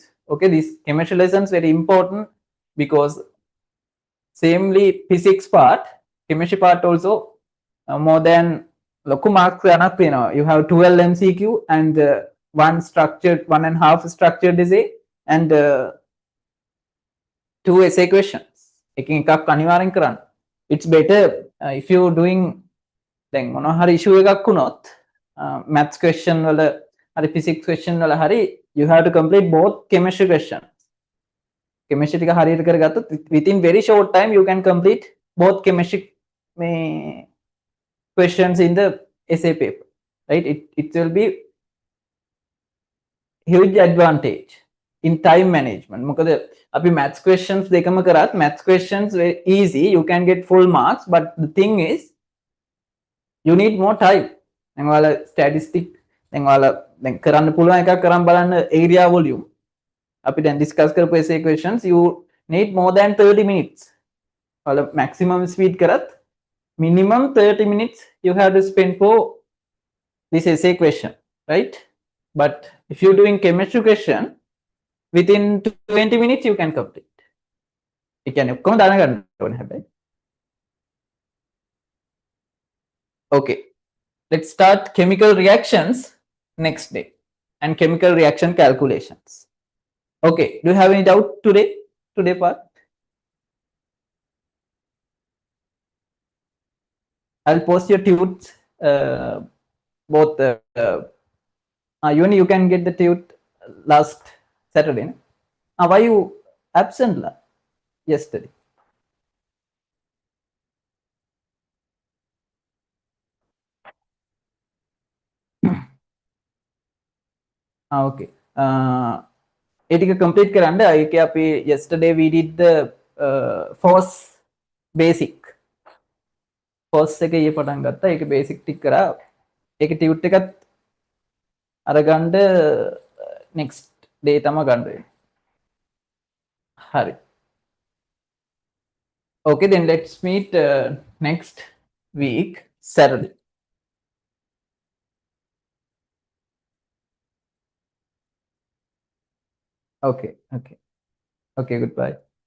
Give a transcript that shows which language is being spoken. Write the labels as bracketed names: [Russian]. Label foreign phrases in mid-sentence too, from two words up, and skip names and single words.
[English] Okay, these chemistry lessons very important because samely physics part, chemistry part also more than loku marks enough, you know, you have 12 MCQ and one structured, 1.5 structured essay and 2 essay questions. It's better if you doing then [Sinhala] මොනවා හරි issue එකක් වුණොත් [English] maths question [Sinhala] වල හරි [English] physics question [Sinhala] වල හරි [English] you have to complete both chemistry questions. Chemistry [Sinhala] ටික හරියට කරගත්තොත් [English] within very short time you can complete both chemistry questions in the essay paper, right? It will be huge advantage in time management. [Sinhala] මොකද අපි [English] maths questions [Sinhala] දෙකම කරත් [English] maths questions very easy, you can get full marks, but the thing is you need more time. [Sinhala] දැන් ඔයාලා statistic දැන් ඔයාලා දැන් කරන්න පුළුවන් එකක් කරන් බලන්න [English] area volume [Sinhala] අපි දැන් discuss කරපු [English] essay questions you need more than 30 minutes. ඔයාලා maximum speed කරත් minimum 30 minutes you have to spend for this essay question, right? But if you're doing chemistry question within 20 minutes you can complete. [Sinhala] ඒ කියන්නේ ඔක්කොම දැනගන්න ඕනේ හැබැයි. [English] Okay, let's start chemical reactions next day and chemical reaction calculations. Okay, do you have any doubt today part? I'll post your tudes both you can get the tude last Saturday. Why you absent yesterday? Okay. [Sinhala] ඒ ටික [English] complete [Sinhala] කරන්න. ඒකේ අපි [English] yesterday we did the force basic. [Sinhala] force එක ඊයේ පටන් ගත්තා. ඒක basic ටික කරා. ඒකේ tute එකත් අරගන්න [English] next day [Sinhala] තමයි ගන්න වෙන්නේ. හරි. [English] Okay, then let's meet next week Saturday. Okay, goodbye.